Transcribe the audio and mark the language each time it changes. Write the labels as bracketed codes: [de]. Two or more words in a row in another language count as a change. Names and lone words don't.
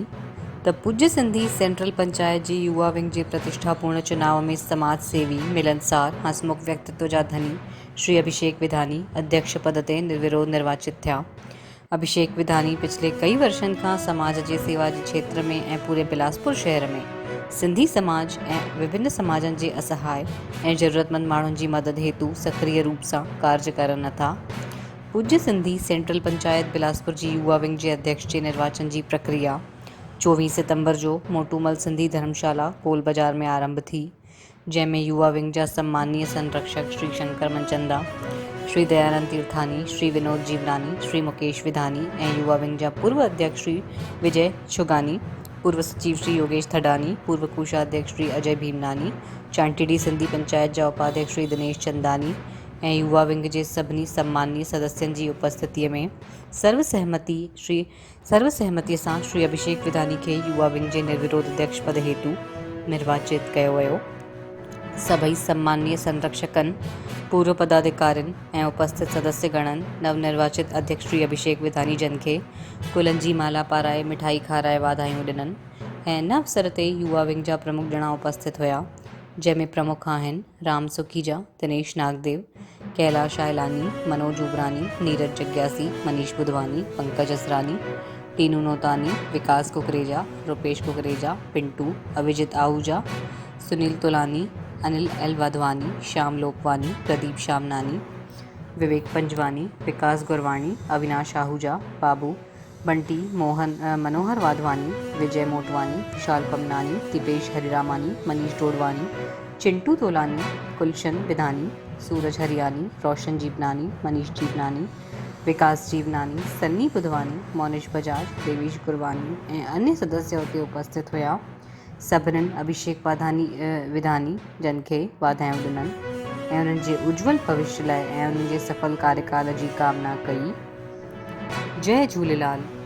[sd] त पूज्य सिंधी सेंट्रल पंचायत जी युवा विंग जे प्रतिष्ठापूर्ण चुनाव में समाज सेवी, मिलनसार, हंसमुख व्यक्तित्व जा धनी श्री अभिषेक विधानी अध्यक्ष पद ते निर्विरोध निर्वाचित थिया। अभिषेक विधानी पिछले कई वर्षन का समाज जे सेवा जे क्षेत्र में ऐं पूरे बिलासपुर शहर में सिंधी समाज ऐं विभिन्न समाजन जे असहाय ऐं ज़रूरतमंद माण्हुनि जी मदद हेतु सक्रिय रूप सां कार्य करनि था। पूज्य सिंधी सेंट्रल पंचायत बिलासपुर जी युवा विंग जे अध्यक्ष जे निर्वाचन जी प्रक्रिया 24 सितंबर जो मोटूमल सिंधी धर्मशाला कोल बाजार में आरंभ थी, जंहिंमें युवा विंग जा सम्मानीय संरक्षक श्री शंकर मनचंदा, श्री दयानंद तीर्थानी, श्री विनोद जीवनानी, श्री मुकेश विधानी ऐं युवा विंग जा पूर्व अध्यक्ष श्री विजय छुगानी, पूर्व सचिव श्री योगेश थडानी, पूर्व कोषाध्यक्ष श्री अजय भीमनानी, चांटीडी सिंधी पंचायत जा उपाध्यक्ष श्री दिनेश चंदानी ऐं युवा विंग जे सभिनी सम्मानीय सदस्यनि जी उपस्थितीअ में सर्वसहमतीअ सां श्री अभिषेक विधानी खे युवा विंग जे निर्विरोध अध्यक्ष पद हेतु निर्वाचित कयो वियो। सभई सम्मानीय संरक्षकनि, पूर्व पदाधिकारियुनि ऐं उपस्थित सदस्यगणनि नवनिर्वाचित अध्यक्ष श्री अभिषेक विधानी जन खे गुलनि जी माला पाराए मिठाई खाराए वाधायूं ॾिननि ऐं इन अवसर ते युवा विंग जा प्रमुख ॼणा उपस्थित हुया, जंहिंमें प्रमुख आहिनि राम सुखीजा, दिनेश नागदेव, कैलाश आयलानी, मनोज उबरानी, नीरज जग्यासी, मनीष बुधवानी, पंकज असरानी, टीनू नोतानी, विकास कुकरेजा, रुपेश कुकरेजा, पिंटू, अभिजित आहूजा, सुनील तुलानी, अनिल एल वाधवानी, श्याम लोकवानी, प्रदीप शामनानी, विवेक पंजवानी, विकास गुरवाणी, अविनाश आहूजा, बाबू बंटी, मनोहर वाधवानी, विजय मोटवानी, विशाल पमनानी, दीपेश हरिरामानी, मनीष डोडवानी, चिंटू तोलानी, गुलशन विधानी, सूरज हरियानी, रोशन जीवनानी, मनीष जीवनानी, विकास जीवनानी, सन्नी बुधवानी, मोनिश बजाज, देवेश गुरवानी ऐं अन्य सदस्य हुते उपस्थित हुया। सभिनीनि अभिषेक विधानी जन खे वाधायूं ॾिननि ऐं उन्हनि जे उज्जवल भविष्य लाइ ऐं उन्हनि जे सफल कार्यकाल जी कामना कई। जय झूलेलाल।